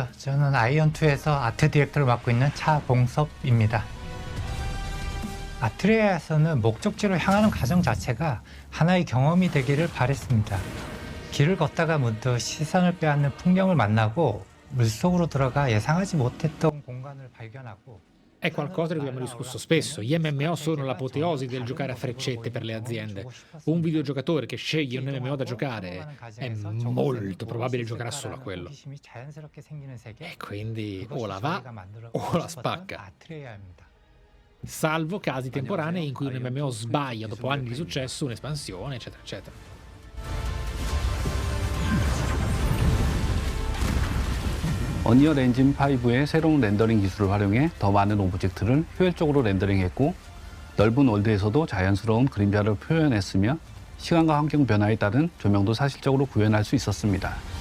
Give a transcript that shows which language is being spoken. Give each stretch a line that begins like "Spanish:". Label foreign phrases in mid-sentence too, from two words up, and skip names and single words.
Korean: 저는 아이언2에서 아트 디렉터를 맡고 있는 차봉섭입니다. 아트리아에서는 목적지로 향하는 과정 자체가 하나의 경험이 되기를 바랬습니다. 길을 걷다가 문득 시선을 빼앗는 풍경을 만나고 물속으로 들어가 예상하지 못했던 공간을 발견하고.
Italian: È qualcosa di cui abbiamo discusso spesso. Gli MMO sono l'apoteosi del giocare a freccette per le aziende. Un videogiocatore che sceglie un MMO da giocare è molto probabile giocherà solo a quello. E quindi o la va o la spacca. Salvo casi temporanei in cui un MMO sbaglia dopo anni di successo, un'espansione, eccetera, eccetera.
Korean: 언리얼 엔진 5의 새로운 렌더링 기술을 활용해 더 많은 오브젝트를 효율적으로 렌더링했고, 넓은 월드에서도 자연스러운 그림자를 표현했으며 시간과 환경 변화에 따른 조명도 사실적으로 구현할 수 있었습니다.